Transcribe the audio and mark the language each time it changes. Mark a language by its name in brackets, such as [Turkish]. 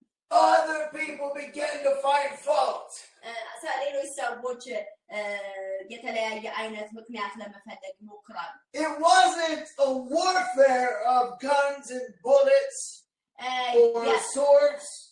[English] Other people began to find fault. [Amharic] ሌሎች ሰዎች የተለያየ አይነት ምክንያት ለመፈለግ ይሞክራሉ [English] It wasn't a warfare of guns and bullets or swords.